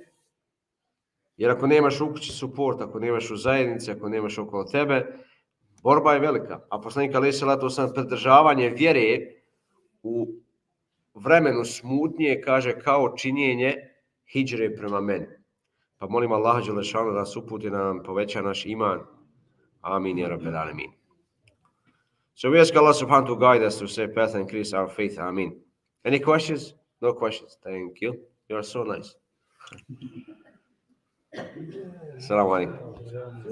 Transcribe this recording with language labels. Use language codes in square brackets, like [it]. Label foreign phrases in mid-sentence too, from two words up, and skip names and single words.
[bs] Jer ako nemaš u kući suport, ako nemaš u zajednici, ako nemaš okolo tebe, borba je velika. A poslanik [ar] عليه الصلاة والسلام [bs] pridržavanje vjere u vremenu smutnje, kaže, kao činjenje hidžre prema meni. Pa molim Allaha [ar] جل شأنه [bs] da nas uputi, da nam poveća naš iman. [ar] آمين يا رب العالمين. [en] So we ask Allah subhanahu to guide us to say path and increase our faith. Amin. Any questions? No questions. Thank you. You are so nice. [ar] السلام عليكم.